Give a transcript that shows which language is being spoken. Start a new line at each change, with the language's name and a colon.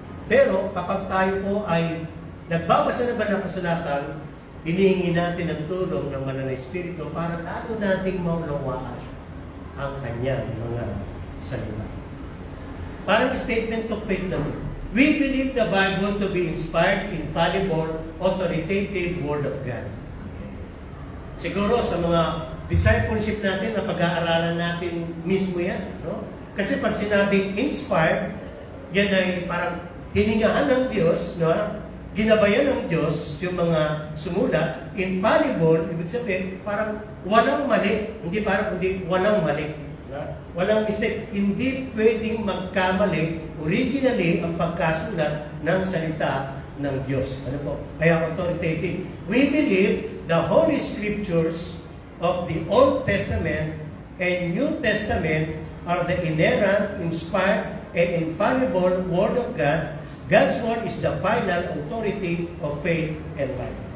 Filipino: Pero kapag tayo po ay nagbabasa ng banal na kasulatan, hinihingi natin ang tulong ng banal na Espiritu para lalo nating maunawaan ang kanyang mga salita. Parang statement of faith naman.
English: We believe the Bible to be inspired, infallible, authoritative Word of God.
Filipino: Okay. Siguro sa mga discipleship natin, na pag-aaralan natin mismo yan. No? Kasi pag sinabing inspired, yan ay parang hiningahan ng Diyos, no? Ginabayan ng Diyos yung mga sumulat. Infallible, ibig sabihin, parang walang mali. Hindi parang, hindi walang mali. Walang mistake. Hindi pwedeng magkamali originally ang pagkasulat ng salita ng Diyos. Ano po? Kaya authoritative.
English: We believe the Holy Scriptures of the Old Testament and New Testament are the inerrant, inspired, and infallible Word of God. God's Word is the final authority of faith and life.